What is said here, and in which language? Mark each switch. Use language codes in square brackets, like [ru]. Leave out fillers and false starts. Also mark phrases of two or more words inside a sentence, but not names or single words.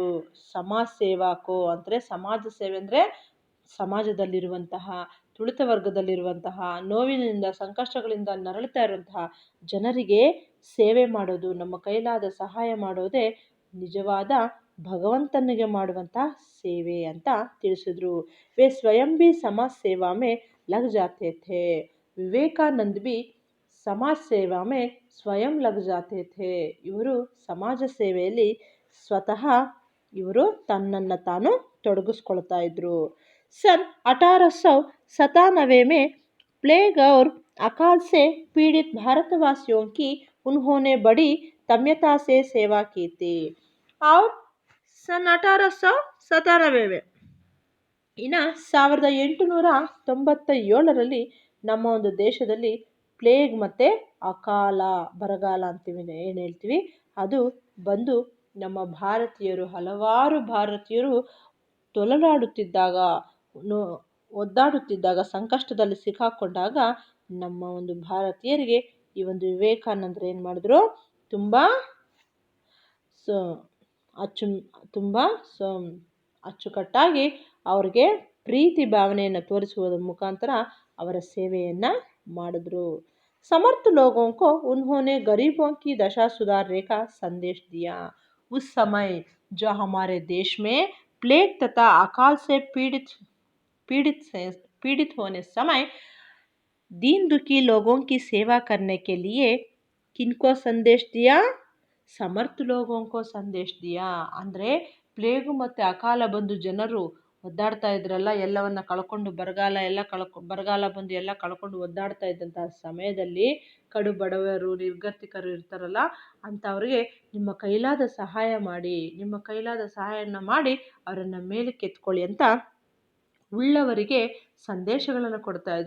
[kn] ಸಮಾಜ ಸೇವಾಕೋ ಅಂದರೆ ಸಮಾಜ ಸೇವೆ ಅಂದರೆ ಸಮಾಜದಲ್ಲಿರುವಂತಹ ತುಳಿತ ವರ್ಗದಲ್ಲಿರುವಂತಹ ನೋವಿನಿಂದ ಸಂಕಷ್ಟಗಳಿಂದ ನರಳುತ್ತಾ ಇರುವಂತಹ ಜನರಿಗೆ ಸೇವೆ ಮಾಡೋದು, ನಮ್ಮ ಕೈಲಾದ ಸಹಾಯ ಮಾಡೋದೇ ನಿಜವಾದ ಭಗವಂತನಿಗೆ ಮಾಡುವಂತಹ ಸೇವೆ ಅಂತ ತಿಳಿಸಿದ್ರು. [hi] वे स्वयं भी समाज सेवा में लग जाते थे. विवेकानंद भी समाज सेवा में स्वयं लग जाते थे. [kn] ಇವರು ಸಮಾಜ ಸೇವೆಯಲ್ಲಿ ಸ್ವತಃ ಇವರು ತನ್ನನ್ನು ತಾನು ತೊಡಗಿಸ್ಕೊಳ್ತಾ ಇದ್ರು. [hi] सन 1897 में प्लेग और अकाल से पीड़ित भारतवासियों की उन्होंने बड़ी तन्मयता से सेवा की थी. और सन 1897 में [kn] ಇನ್ನು 1897ರಲ್ಲಿ ನಮ್ಮ ಒಂದು ದೇಶದಲ್ಲಿ ಪ್ಲೇಗ್ ಮತ್ತು ಅಕಾಲ, ಬರಗಾಲ ಅಂತೀವಿ, ಏನು ಹೇಳ್ತೀವಿ, ಅದು ಬಂದು ನಮ್ಮ ಭಾರತೀಯರು, ಹಲವಾರು ಭಾರತೀಯರು ತೊಲಲಾಡುತ್ತಿದ್ದಾಗ, ಒದ್ದಾಡುತ್ತಿದ್ದಾಗ, ಸಂಕಷ್ಟದಲ್ಲಿ ಸಿಕ್ಕಾಕೊಂಡಾಗ ನಮ್ಮ ಒಂದು ಭಾರತೀಯರಿಗೆ ಈ ಒಂದು ವಿವೇಕಾನಂದರು ಏನು ಮಾಡಿದ್ರು? ತುಂಬ ಅಚ್ಚುಕಟ್ಟಾಗಿ ಅವ್ರಿಗೆ ಪ್ರೀತಿ ಭಾವನೆಯನ್ನು ತೋರಿಸುವುದರ ಮುಖಾಂತರ ಅವರ ಸೇವೆಯನ್ನು ಮಾಡಿದ್ರು. [hi] समर्थ लोगों को उन्होंने गरीबों की दशा सुधारने का संदेश दिया. उस समय जो हमारे देश में प्लेग तथा अकाल से पीड़ित होने समय दीन दुखी लोगों की सेवा करने के लिए किनको संदेश दिया? समर्थ लोगों को संदेश दिया. [kn] ಅಂದರೆ ಪ್ಲೇಗು ಮತ್ತು ಅಕಾಲ ಬಂದು ಜನರು ಒದ್ದಾಡ್ತಾ ಇದ್ರಲ್ಲ, ಎಲ್ಲವನ್ನ ಕಳ್ಕೊಂಡು, ಬರಗಾಲ ಬಂದು ಎಲ್ಲ ಕಳ್ಕೊಂಡು ಒದ್ದಾಡ್ತಾ ಇದ್ದಂತಹ ಸಮಯದಲ್ಲಿ ಕಡು ಬಡವರು, ನಿರ್ಗತಿಕರು ಇರ್ತಾರಲ್ಲ, ಅಂಥವ್ರಿಗೆ ನಿಮ್ಮ ಕೈಲಾದ ಸಹಾಯ ಮಾಡಿ, ನಿಮ್ಮ ಕೈಲಾದ ಸಹಾಯನ ಮಾಡಿ ಅವರನ್ನು ಮೇಲಕ್ಕೆ ಎತ್ಕೊಳ್ಳಿ ಅಂತ ಉಳ್ಳವರಿಗೆ ಸಂದೇಶಗಳನ್ನು ಕೊಡ್ತಾ ಇದ್ರು.